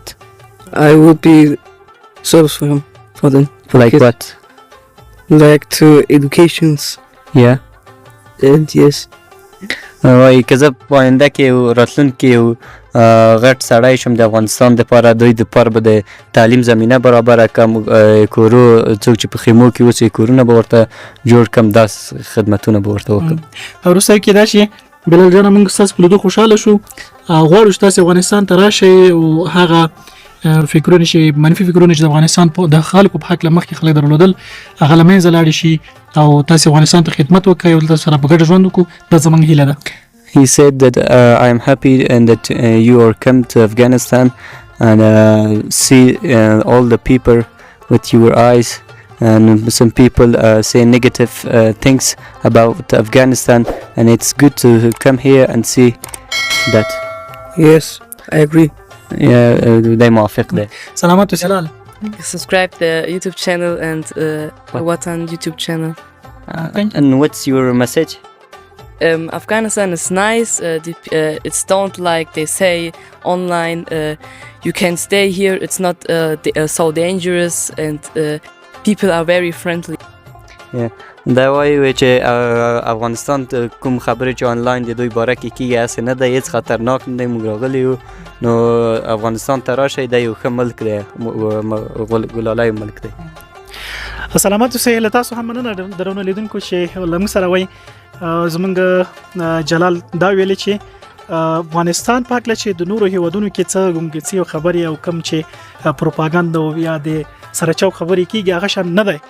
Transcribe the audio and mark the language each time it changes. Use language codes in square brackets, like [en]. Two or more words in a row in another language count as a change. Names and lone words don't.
[en] I will be service for him. For them. For Like kids. what? Like to educations. Yeah. And yes. [ps] وای که زه په آینده کې یو راتلونکي یو غټ سړی شم د افغانستان دپاره دوی دپاره به د تعلیم زمینه برابره کړم کورو څوک چې په خیمو کې اوسي کورونه به ورته جوړ کړم داسې خدمتونه به ورته وکړم. وروسته کې دا چې بلال جانه موږ ستاسو په لیدو خوشحاله شو غواړو چې تاسې افغانستان ته راشئ او هغه فکرونه چې منفي فکرونه چې د افغانستان د خلکو په هکله مخکې خلک درلودل هغه له منځه لاړې شي او تاسې افغانستان ته خدمت وکړئ او دلته سره په ګډه ژوند وکړو دا زموږ هیله ده. [en] He said that I am happy and that you are come to Afghanistan and see all the people with your eyes and some people say negative things about Afghanistan and it's good to come here and see that. Yes, I agree. [ps] ده موافق ده. سلامات وسلال. [en] Subscribe the YouTube channel and Watan YouTube channel. And what's your message? Afghanistan is nice. It's don't like they say online. You can stay here. It's not so dangerous and people are very friendly. Yeah. [ps] دا وایي چې افغانستان کوم خبرې چې آنلاین د دوی باره کې کېږي هسې نه دی هېڅ خطرناک نه دی موږ راغلي یو نو افغانستان ته راشئ دا یو ښه ملک دی ګلالی ملک دی. سلامات اوسئ له تاسو هم مننه درنو لیدونکو چې له موږ سره وئ زمونږ جلال دا ویلي چې افغانستان په هکله چې د نورو هیوادونو کې څه ګمګڅي او خبرې او کم چې پروپاګاندا او یا د سرچاو خبرې کیږي هغه شان نه دی.